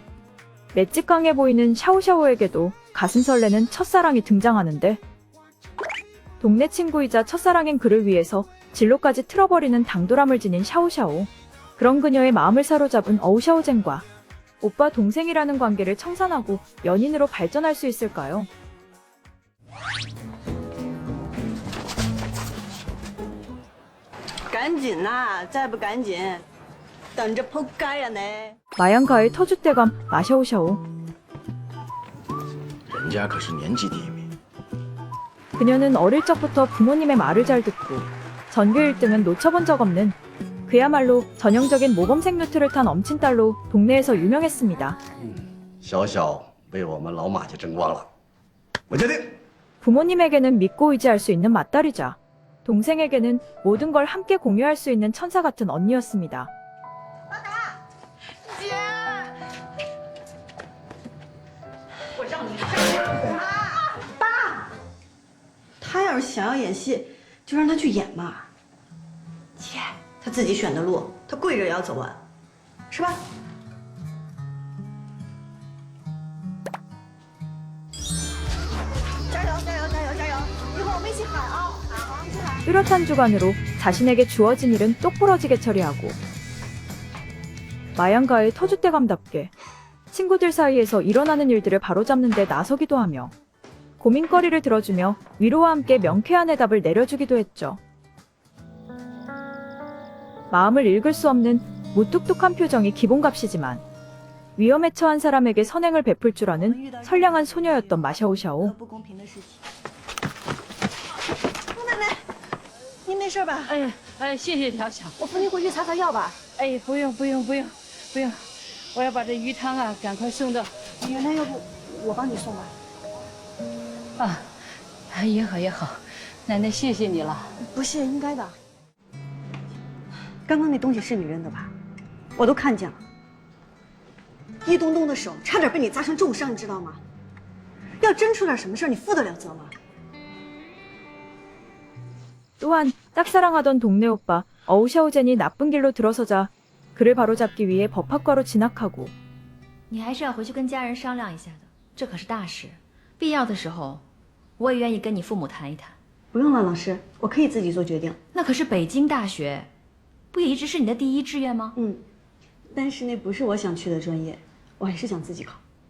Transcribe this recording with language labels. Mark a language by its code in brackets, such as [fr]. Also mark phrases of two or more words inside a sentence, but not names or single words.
[ko] 맷집 강해 보이는 샤오샤오에게도 가슴 설레는 첫사랑이 등장하는데 동네 친구이자 첫사랑인 그를 위해서 진로까지 틀어버리는 당돌함을 지닌 샤오샤오. 그런 그녀의 마음을 사로잡은 어우샤오젠과 오빠 동생이라는 관계를 청산하고 연인으로 발전할 수 있을까요? [zh] 赶紧呐！再不赶紧，等着扑街呀你！ [ko] 마양가의 터줏대감 마샤오샤오. [zh] 人家可是年级第一名。 [ko] 그녀는 어릴 적부터 부모님의 말을 잘 듣고 전교 1등은 놓쳐본 적 없는 그야말로 전형적인 모범생 루트를 탄 엄친딸로 동네에서 유명했습니다. [zh] 小小被我们老马家争光了，我决定。 [ko] 부모님에게는 믿고 의지할 수 있는 맏딸이자 동생에게는 모든 걸 함께 공유할 수 있는 천사 같은 언니였습니다. [zh] 姐，我让你爸，他要是想要演戏，就让他去演嘛。姐，他自己选的路，他跪着也要走完，是吧？加油加油加油加油！一会儿我们一起喊啊！好，一起喊。 [ko] 뚜렷한 주관으로 자신에게 주어진 일은 똑부러지게 처리하고 마양가의 터줏대감답게 친구들 사이에서 일어나는 일들을 바로잡는 데 나서기도 하며 고민거리를 들어주며 위로와 함께 명쾌한 해답을 내려주기도 했죠. 마음을 읽을 수 없는 무뚝뚝한 표정이 기본값이지만 위험에 처한 사람에게 선행을 베풀 줄 아는 선량한 소녀였던 마샤오샤오. [zh] 姑奶奶，您没事吧？谢谢条小。我扶您回去擦擦药吧。不用，我要把这鱼汤啊赶快送到。原来要不我帮你送吧。也好，奶奶谢谢你了。不谢，应该的。刚刚那东西是你扔的吧？我都看见了。一东东的手差点被你砸成重伤，你知道吗？要真出点什么事儿，你负得了责吗？ [ko] 또한 짝사랑하던 동네 오빠 어우샤오젠이 나쁜 길로 들어서자 그를 바로잡기 위해 법학과로 진학하고 [zh] 你还是要回去跟家人商量一下的，这可是大事，必要的时候，我也愿意跟你父母谈一谈。不用了，老师，我可以自己做决定。那可是北京大学，不也一直是你的第一志愿吗？但是那不是我想去的专业，我还是想自己考。